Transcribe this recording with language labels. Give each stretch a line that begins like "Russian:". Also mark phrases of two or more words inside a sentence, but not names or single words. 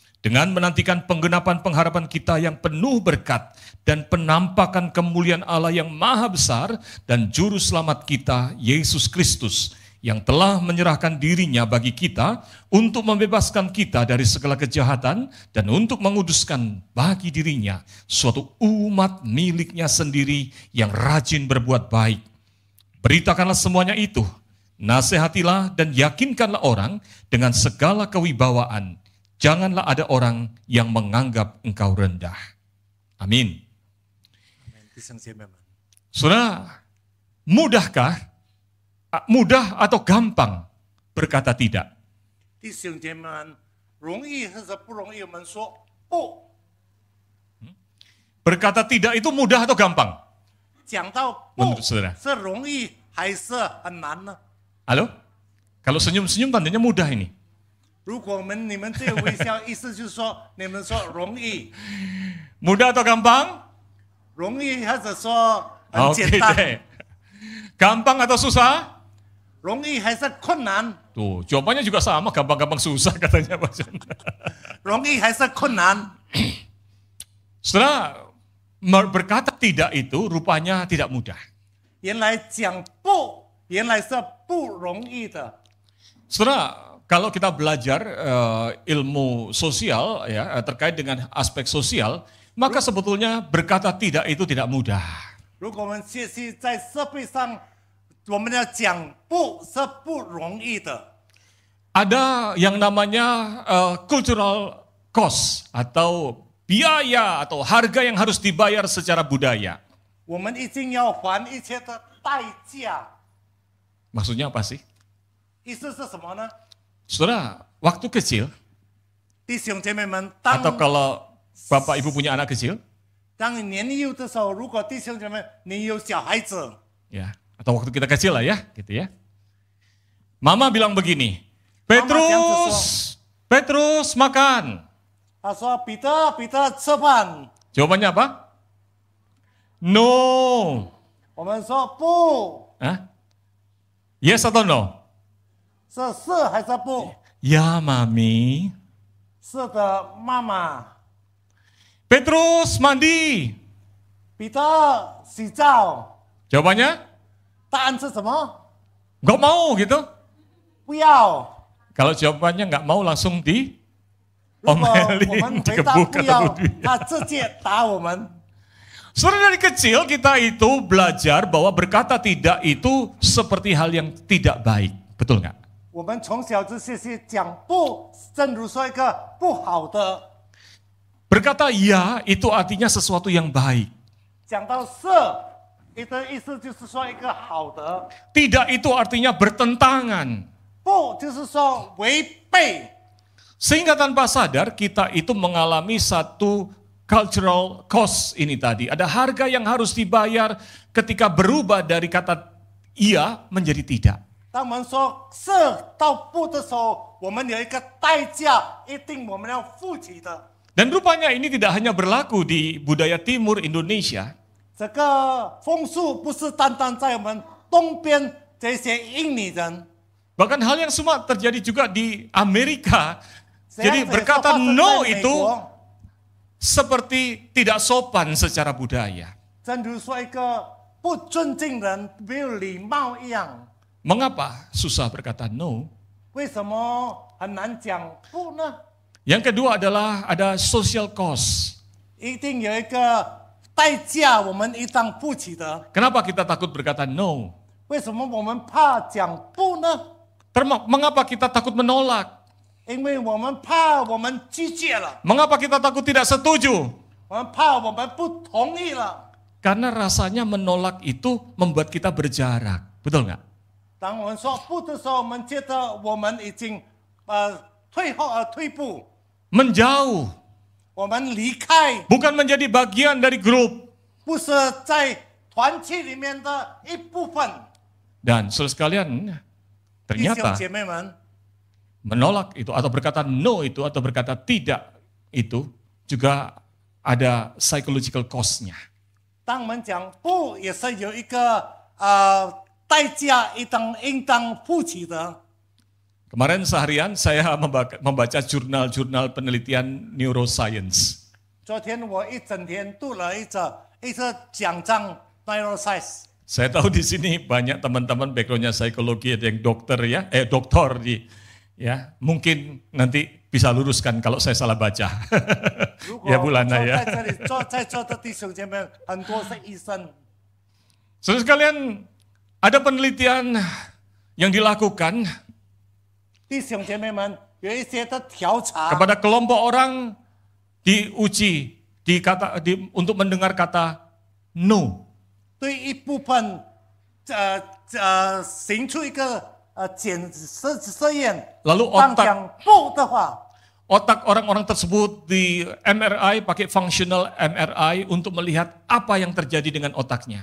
Indonesian: dengan menantikan penggenapan pengharapan kita yang penuh berkat dan penampakan kemuliaan Allah yang maha besar dan juru selamat kita, Yesus Kristus, yang telah menyerahkan dirinya bagi kita untuk membebaskan kita dari segala kejahatan dan untuk menguduskan bagi dirinya suatu umat miliknya sendiri yang rajin berbuat baik. Beritakanlah semuanya itu, nasihatilah dan yakinkanlah orang dengan segala kewibawaan. Janganlah ada orang yang menganggap engkau rendah. Amin.
Chinese: 弟兄姐妹们，
Indonesian: Saudara, mudah atau gampang berkata tidak?
Chinese: 弟兄姐妹们，容易还是不容易？我们说不。
Indonesian: Berkata tidak itu mudah atau gampang?
Chinese: 讲到不
Indonesian: Menurut saudara?
Chinese: 是容易还是很难呢？
Indonesian: Halo? Kalau senyum-senyum tandanya mudah ini.
Chinese: 如果你们这个微笑，意思就是说你们说容易，
Indonesian: Mudah atau gampang?
Chinese: 容易还是说很
Indonesian: Oke
Chinese: 简单？
Indonesian: deh. Gampang atau susah?
Chinese: 容易还是困难？
Indonesian: Tuh, jawabannya juga sama, gampang-gampang susah katanya Pak John.
Chinese: 容易还是困难？
Indonesian: Saudara, berkata tidak itu rupanya tidak mudah.
Chinese: 原来讲不，原来是不容易的。
Indonesian: Saudara, kalau kita belajar ilmu sosial ya terkait dengan aspek sosial, maka sebetulnya berkata tidak itu tidak mudah.
Chinese: 如果我们学习在社会上，我们要讲不是不容易的。
Indonesian: Ada yang namanya
English: cultural cost
Indonesian: atau biaya atau harga yang harus dibayar secara budaya.
Chinese: 我们一定要还一切的代价。
Indonesian: Maksudnya apa sih?
Chinese: 意思是什么呢？
Indonesian: Saudara, waktu kecil
Chinese: 弟兄姐妹们，
Indonesian: atau kalau Bapak Ibu punya anak kecil,
Chinese: 当你年幼的时候，如果弟兄姐妹你有小孩子，
Indonesian: ya, atau waktu kita kecil lah ya, gitu ya. Mama bilang begini, Mama Petrus makan.
Chinese: 他说：“彼得吃饭。
Indonesian: Jawabannya apa? No. ”
Chinese: 我们说不，
Indonesian: Hah? Yes atau no?
Chinese: 是还是不？
Indonesian: Ya, Mami.
Chinese: 是的，妈妈。
Indonesian: Petrus mandi.
Chinese: 彼得洗澡，
Indonesian: Jawabannya?
Chinese: 答案是什么？
Indonesian: Nggak mau gitu.
Chinese: 不要。
Indonesian: Kalau jawabannya nggak mau langsung
Chinese: 如果
Indonesian: omelin,
Chinese: 我们回答
Indonesian: dikebuk
Chinese: 不要
Indonesian: atau di-，
Chinese: 他直接打我们。
Indonesian: Saudara, dari kecil kita itu belajar bahwa berkata tidak itu seperti hal yang tidak baik. Betul nggak?
Chinese: 我们从小就学习讲不，正如说一个不好的，
Indonesian: Berkata ya itu artinya sesuatu yang baik.
Chinese: 讲到是，你的意思就是说一个好的，
Indonesian: Tidak itu artinya bertentangan.
Chinese: 不就是说违背。
Indonesian: Sehingga tanpa sadar kita itu mengalami satu
English: cultural cost
Indonesian: ini tadi. Ada harga yang harus dibayar ketika berubah dari kata iya menjadi tidak.
Chinese: 当我们说是到不的时候，我们有一个代价，一定我们要付起的。
Indonesian: Dan rupanya ini tidak hanya berlaku di budaya timur Indonesia.
Chinese: 这个风俗不是单单在我们东边这些印尼人，
Indonesian: Bahkan hal yang sama terjadi juga di Amerika.
Chinese: 这样
Indonesian: Jadi
Chinese: 子也是
Indonesian: berkata
Chinese: 发生
Indonesian: no
Chinese: 在美
Indonesian: itu
Chinese: 国。
Indonesian: seperti tidak sopan secara budaya.
Chinese: 正如说一个不尊敬人、没有礼貌一样。
Indonesian: Mengapa susah berkata no?
Chinese: 为什么很难讲不呢？
Indonesian: Yang kedua adalah ada
English: social cost.
Chinese: 一定有一个代价，我们一定付起的。
Indonesian: Kenapa kita takut berkata no?
Chinese: 为什么我们怕讲不呢？
Indonesian: Mengapa kita takut menolak?
Chinese: 因为我们怕我们拒绝了，
Indonesian: Mengapa kita takut tidak setuju?
Chinese: 我们怕我们不同意了。
Indonesian: Karena rasanya menolak itu membuat kita berjarak. Betul nggak?
Chinese: 当我们说不的时候，我们觉得我们已经退步，
Indonesian: Menjauh.
Chinese: 我们离开，
Indonesian: Bukan menjadi bagian dari grup.
Chinese: 不是在团体里面的一部分。
Indonesian: Dan saudara sekalian,
Chinese: 弟兄
Indonesian: ternyata
Chinese: 姐妹们，
Indonesian: menolak itu atau berkata no itu atau berkata tidak itu juga ada
English: psychological cost-
Indonesian: nya.
Chinese: 当我们讲不，也是有一个代价，应当付起的。
Indonesian: Kemarin seharian saya membaca jurnal-jurnal penelitian neuroscience.
Chinese: 昨天我一整天读了一则讲章 neuroscience。
Indonesian: Saya tahu di sini banyak teman-teman backgroundnya psikologi, ada yang dokter ya, doktor ya, mungkin nanti bisa luruskan kalau saya salah baca.
Chinese: 如果
Indonesian: Ya Bulana
Chinese: 坐
Indonesian: ya.
Chinese: 在这里在座的弟兄姐妹很多是医生，
Indonesian: Saudara sekalian, ada penelitian yang dilakukan
Chinese: 弟兄姐妹们有一些的调查，
Indonesian: kepada kelompok orang diuji untuk mendengar kata no.
Chinese: 对一部分行出一个测验，
Indonesian: Lalu
Chinese: 当
Indonesian: otak
Chinese: 讲不的话，
Indonesian: otak orang-orang tersebut di MRI pakai
English: functional MRI
Indonesian: untuk melihat apa yang terjadi dengan otaknya.